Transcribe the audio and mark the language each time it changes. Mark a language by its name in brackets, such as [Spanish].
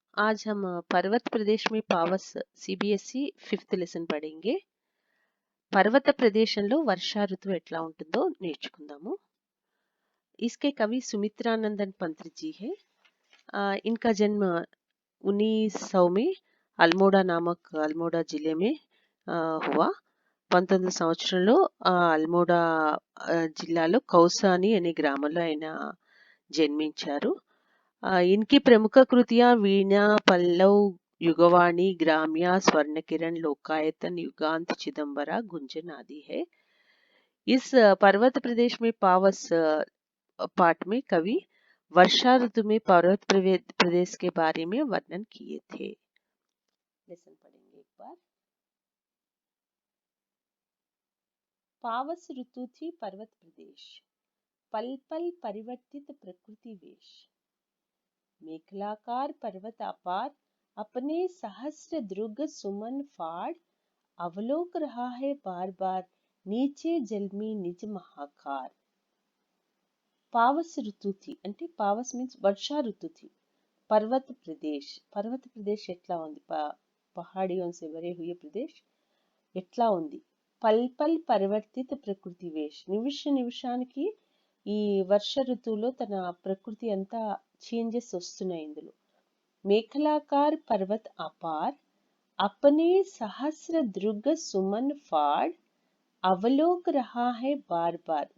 [Hindi] आज हम पर्वत प्रदेश में पावस सीबीएसई 5th లెసన్ పడేంగే। [Telugu] पर्वत ప్రదేశంలో వర్షా ఋతువు ఎట్లా ఉంటుందో నేర్చుకుందాము। [Hindi] इसके कवि सुमित्रानंदन पंत जी है। इनका जन्म 1900 में अल्मोड़ा जिले में हुआ। [Telugu] 19 సంవత్సరంలో అల్మోడా జిల్లాలో కౌసాని అనే గ్రామంలో ఆయన జన్మించారు। [Hindi] इनकी प्रमुख कृतियां वीणा, पल्लव, युगवाणी, ग्राम्या, स्वर्ण किरण, लोकायतन, युगांत, चिदंबरा, गुंजन आदि है। इस पर्वत प्रदेश में पावस पाठ में कवि वर्षा ऋतु में पर्वत प्रदेश के बारे में वर्णन किए थे। लेसन पढ़ेंगे एक बार। पावस ऋतु थी पर्वत प्रदेश, पल पल परिवर्तित प्रकृति वेश। मेखलाकार पर्वत अपार, अपने सहस्र दृग सुमन फाड़, अवलोक रहा है बार बार, नीचे जल में निज महाकार। पावस ऋतु थी [Telugu] అంటే పావస్ మీన్స్ వర్షా [Hindi] ऋतु थी। पर्वत प्रदेश [Telugu] ఎట్లా ఉంది? [Hindi] पहाड़ियों से भरे हुए प्रदेश [Telugu] ఎట్లా ఉంది? [Hindi] పల్ పల్ పరివర్తిత ప్రకృతి వేష్, [Telugu] నిమిషానికి ఈ వర్ష ఋతువులో తన ప్రకృతి అంతా చేంజెస్ వస్తున్నాయి ఇందులో। [Hindi] మేఖలాకార్ పర్వత్ అపార్, अपने सहस्र दृग सुमन फाड़, అవలోక్ రహా హై బార్ బార్।